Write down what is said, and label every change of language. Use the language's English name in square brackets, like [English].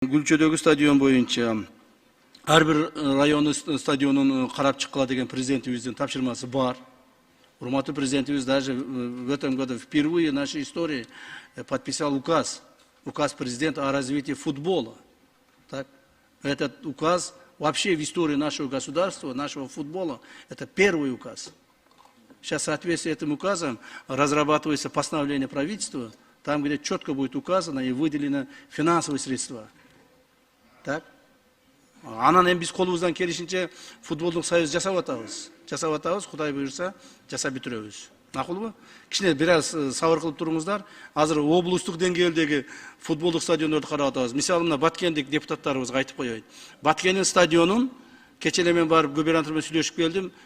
[Kyrgyz] Gülçödөгү stadion боюнча ар бир райондун стадионун карап чыккыла деген президентибиздин тапшырмасы бар. Урматтуу президентибиз [Russian] даже в этом году впервые в нашей истории подписал указ президента о развитии футбола. Так? Этот указ вообще в истории нашего государства, нашего футбола, это первый указ. Сейчас в соответствии с этим указом разрабатывается постановление правительства, там, где четко будет указано и выделено финансовые средства. Так? [Kyrgyz] Анан эми биз колубуздан келишинче футболдук союз жасап атабыз, Кудай буюрса жасап бүтүрөбүз. Макулбу? Кичине бир аз сабыр кылып туруңуздар. Азыр облустук деңгээлдеги футболдук стадиондорду карап атабыз. Мисалы мына Баткендик депутаттарыбызга айтып коеюн. Баткендин стадионун кече эле мен барып губернатор менен сүйлөшүп келдим.